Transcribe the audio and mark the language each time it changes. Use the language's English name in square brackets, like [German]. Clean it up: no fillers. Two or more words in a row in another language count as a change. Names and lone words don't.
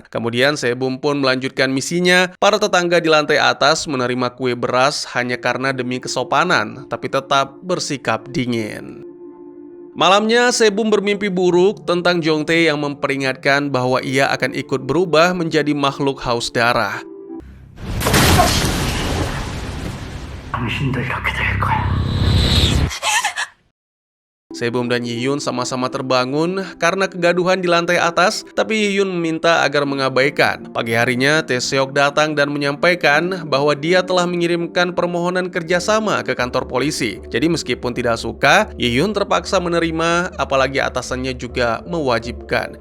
[Indonesian] Kemudian Sebum pun melanjutkan misinya. Para tetangga di lantai atas menerima kue beras hanya karena demi kesopanan, tapi tetap bersikap dingin. Malamnya, Sebum bermimpi buruk tentang Jongtae yang memperingatkan bahwa ia akan ikut berubah menjadi makhluk haus darah. [Korean] 당신도 이렇게 될 거야. [Indonesian] Sebum dan Yihyun sama-sama terbangun karena kegaduhan di lantai atas, tapi Yihyun meminta agar mengabaikan. Pagi harinya, Taeseok datang dan menyampaikan bahwa dia telah mengirimkan permohonan kerjasama ke kantor polisi. Jadi meskipun tidak suka, Yihyun terpaksa menerima, apalagi atasannya juga mewajibkan.